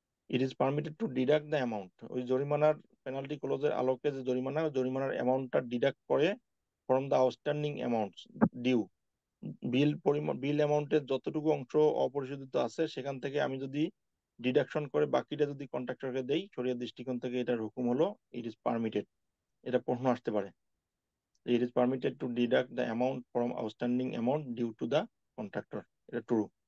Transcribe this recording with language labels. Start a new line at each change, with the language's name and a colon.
English: it is permitted to deduct the amount,
Bangla: ওই জরিমানার penalty ক্লোজের আলোকে যে জরিমানা, ওই জরিমানার অ্যামাউন্টটা ডিডাক্ট করে
English: from the outstanding amounts due.
Bangla: বিল অ্যামাউন্টের যতটুকু অংশ অপরিশোধিত আছে সেখান থেকে আমি যদি ডিডাকশন করে বাকিটা যদি কন্ট্রাক্টরকে দেই, শরিয়ার দৃষ্টিকোণ থেকে এটার হুকুম হলো
English: It is permitted.
Bangla: এটা প্রশ্ন আসতে পারে,
English: It is permitted to deduct the amount from outstanding amount due to the contractor.
Bangla: এটা ট্রু।